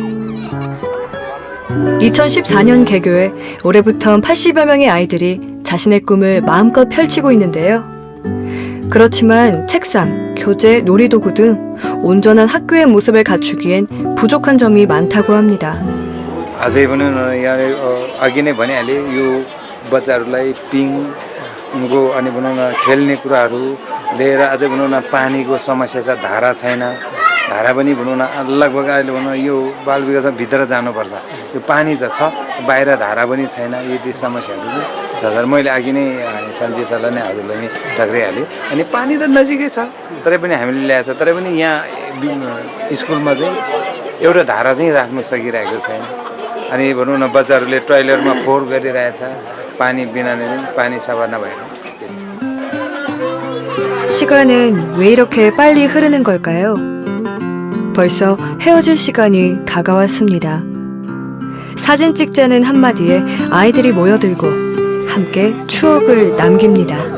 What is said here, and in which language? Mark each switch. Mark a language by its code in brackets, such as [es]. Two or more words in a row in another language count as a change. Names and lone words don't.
[ko] 2014년 개교해 올해부터 80여 명의 아이들이 자신의 꿈을 마음껏 펼치고 있는데요. 그렇지만 책상, 교재, 놀이도구 등 온전한 학교의 모습을 갖추기엔 부족한 점이 많다고 합니다. [ne] अझै पनि अघि नै भनिहालेँ यो बच्चाहरूलाई पिङको अनि भनौँ न खेल्ने कुराहरू लिएर अझै भनौँ न पानीको समस्या छ, धारा छैन, धारा पनि भनौँ न लगभग अहिले भनौँ यो बाल विकासमा भित्र जानुपर्छ, यो पानी त छ बाहिर धारा पनि छैन, यति समस्याहरू छ। मैले अघि नै सञ्जीव सरलाई नै हजुरलाई नै टक्राइहालेँ। अनि पानी त नजिकै छ, तरै पनि हामीले ल्याएको छ, तरै पनि यहाँ स्कुलमा चाहिँ एउटा धारा चाहिँ राख्न सकिरहेको छैन। अनि भनौँ न बच्चाहरूले टोइलेटमा फोहोर गरिरहेछ, पानी बिना नै पानी सफा नभएर। [ko] 시간은 왜 이렇게 빨리 흐르는 걸까요? 벌써 헤어질 시간이 다가왔습니다. 사진 찍자는 한마디에 아이들이 모여들고 함께 추억을 남깁니다.